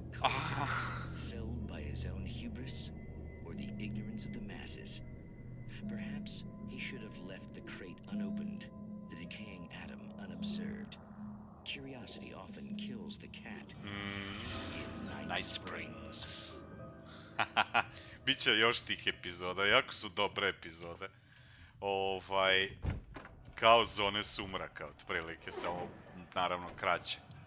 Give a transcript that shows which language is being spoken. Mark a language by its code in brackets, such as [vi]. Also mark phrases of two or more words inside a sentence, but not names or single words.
[en] Colvin, felled by his own hubris or the ignorance of the masses. Perhaps he should have left the crate unopened, the decaying atom unobserved. Curiosity often kills the cat. In Night Springs. [sr] Biće još tih epizoda, jako su dobre epizode. Kao zone sumraka, otprilike, samo naravno kraće.